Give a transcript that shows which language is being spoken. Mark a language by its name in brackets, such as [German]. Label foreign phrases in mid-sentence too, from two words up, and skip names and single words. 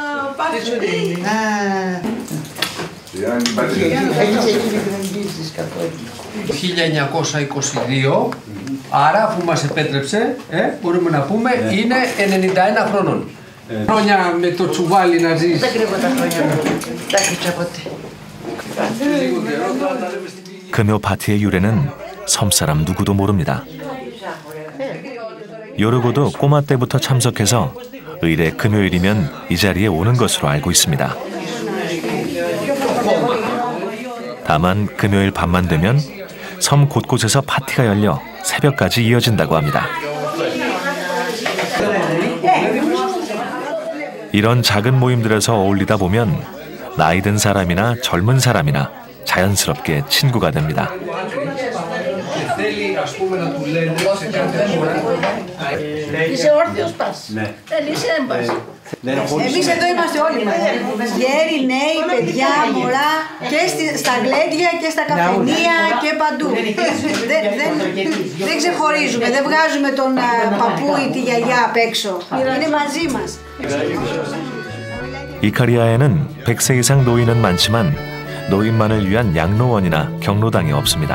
[Greek] 1922, άρα αφού μας επέτρεψε, μπορούμε να πούμε, είναι 91 χρόνων. Χρόνια με το τσουβάλι να ζεις. Δεν κρύβω τα χρόνια μου. Τα κρύψα ποτέ. [Korean] 금요 파티의 유래는 섬사람 누구도 모릅니다. 요르고도 꼬마 때부터 참석해서 의례 금요일이면 이 자리에 오는 것으로 알고 있습니다. 다만 금요일 밤만 되면 섬 곳곳에서 파티가 열려 새벽까지 이어진다고 합니다. 이런 작은 모임들에서 어울리다 보면 나이 든 사람이나 젊은 사람이나 자연스럽게 친구가 됩니다. [Greek] Είσαι όρθιος πας. Θέλεις δεν πας. Εμείς εδώ είμαστε όλοι μαζί. Γέροι, νέοι, παιδιά, μωρά και στα γλέντια και στα καφενεία και παντού. Δεν ξεχωρίζουμε, δεν βγάζουμε τον παππού ή τη γιαγιά απ' έξω. Είναι μαζί μας. [Korean] 이카리아에는 100세 이상 노인은 많지만 노인만을 위한 양로원이나 경로당이 없습니다.